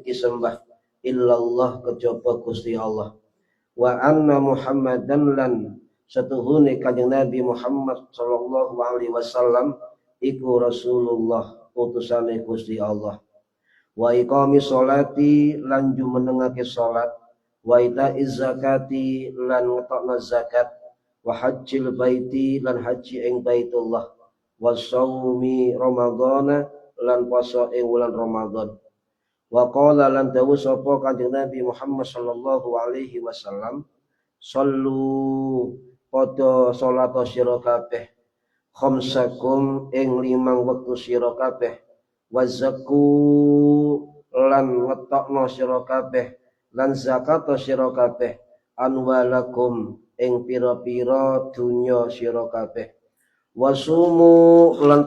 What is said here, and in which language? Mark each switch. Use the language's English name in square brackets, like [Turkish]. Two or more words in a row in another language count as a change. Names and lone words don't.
[Javanese] disembah illallah kejaba Gusti Allah, [Arabic] وأن محمدا [Javanese] lan setuhune kanjeng Nabi Muhammad [Arabic] صلى الله عليه وسلم [Javanese] iku Rasulullah utusane Gusti Allah, [Arabic] وإقام الصلاة [Javanese] lan jumenengake salat, [Arabic] وإيتاء الزكاة [Javanese] lan ngetokna zakat, [Arabic] وحج البيت [Javanese] lan haji ing Baitullah, [Arabic] وصوم رمضان [Javanese] lan puasa ing wulan Ramadan. [Arabic] وقال [Javanese] lan dawu sapa kanjeng Nabi Muhammad [Arabic] صلى الله عليه وسلم, [Javanese] sallu padha salat sira kabeh khamsakum ing 5 wektu sira kabeh, [Arabic] وزكوا [Javanese] lan wetokno sira kabeh lan zakat sira kabeh anwalakum ing pira-pira dunya sira kabeh, wasumu lan